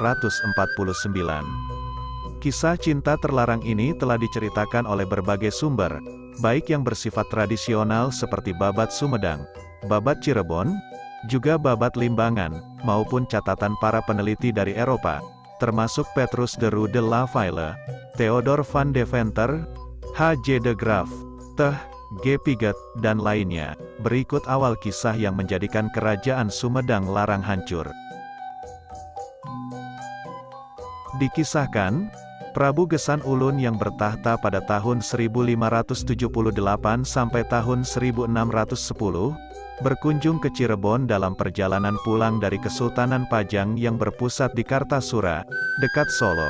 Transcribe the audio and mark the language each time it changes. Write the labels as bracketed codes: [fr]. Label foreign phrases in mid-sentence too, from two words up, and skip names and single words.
[id] Kisah cinta terlarang ini telah diceritakan oleh berbagai sumber, baik yang bersifat tradisional seperti Babat Sumedang, Babat Cirebon, juga Babat Limbangan, maupun catatan para peneliti dari Eropa, termasuk Petrus de Roo de la Ville, Theodor van Deventer, H.J. de Graaf, T. G. Piget, dan lainnya. Berikut awal kisah yang menjadikan Kerajaan Sumedang Larang hancur. Dikisahkan, Prabu Gesan Ulun yang bertahta pada tahun 1578 sampai tahun 1610, berkunjung ke Cirebon dalam perjalanan pulang dari Kesultanan Pajang yang berpusat di Kartasura, dekat Solo.